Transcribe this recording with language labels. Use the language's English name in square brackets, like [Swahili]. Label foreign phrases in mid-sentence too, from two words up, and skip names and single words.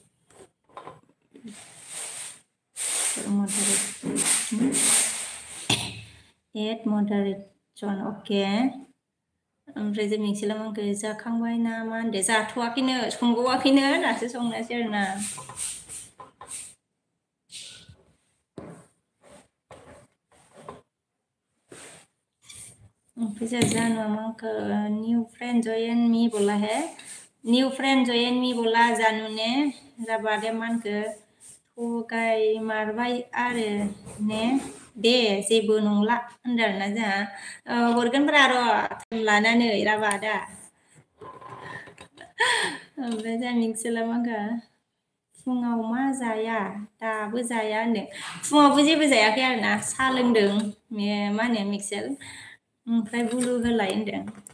[English] moderate add moderation okay [Bodo] ओमफ्राय जों मिक्सिला मांखो जाखांबाय ना मा होनदो जाथ'वाखैनो संगवाखैनो दासो संनोसै आरोना ओमफ्राय जों जानो मांखो [English] new friend join me [Bodo] बोला है [English] new friend join me [Bodo] बोला जानू ने जाबादे मानखो थगाय मारबाय आरो ने दे जेबो नंला होनदों आरोना जोंहा हरगोनब्रा र' टाइम लानानै राबादा ओमफ्राय जोंहा मिक्सिला मांखो फुङाव मा जाया दाबो जाया होनदों फुङावबो जेबो जायाखै आरोना साहा लोंदों मा होनो मिक्सेल ओमफ्राय बुलु होलाय होनदों